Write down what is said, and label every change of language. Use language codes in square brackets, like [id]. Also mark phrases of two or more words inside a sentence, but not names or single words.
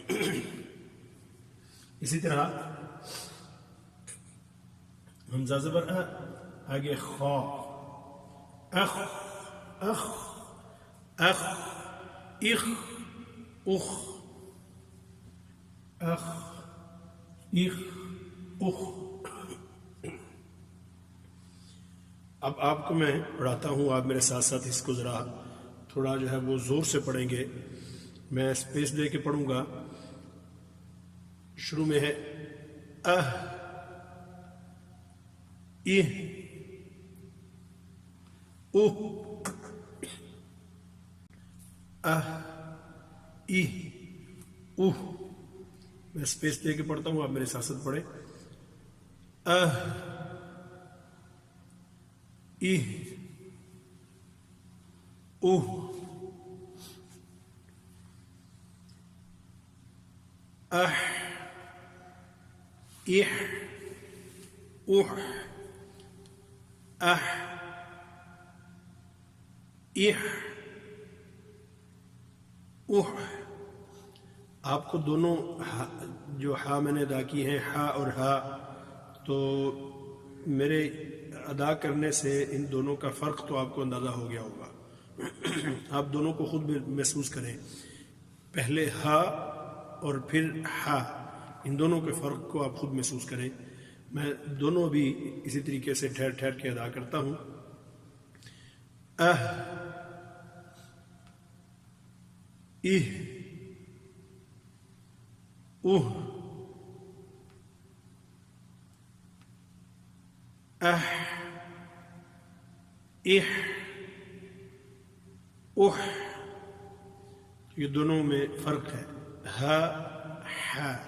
[ur] اسی طرح حمزہ زبر آگے خا اخ اخ اخ اخ اخ اخ اخ اخ۔ اب آپ کو میں پڑھاتا ہوں، آپ میرے ساتھ ساتھ اس کو ذرا تھوڑا جو ہے وہ زور سے پڑھیں گے، میں اسپیس دے کے پڑھوں گا۔ شروع میں ہے اہ اہ اوہ اہ اہ اوہ، میں اسپیس دے کے پڑھتا ہوں، آپ میرے ساتھ ساتھ پڑھیں۔ اہ اہ اوہ اہ اہ اوہ اہ اہ اوہ۔ آپ کو دونوں جو ہا میں نے ادا کی ہیں، ہا اور ہا، تو میرے ادا کرنے سے ان دونوں کا فرق تو آپ کو اندازہ ہو گیا ہوگا۔ آپ دونوں کو خود محسوس کریں، پہلے ہا اور پھر ہا، ان دونوں کے فرق کو آپ خود محسوس کریں۔ میں دونوں بھی اسی طریقے سے ٹھہر ٹھہر کے ادا کرتا ہوں۔ اہ اہ اوہ اہ اہ اوہ، یہ دونوں میں فرق ہے، ہا ہا۔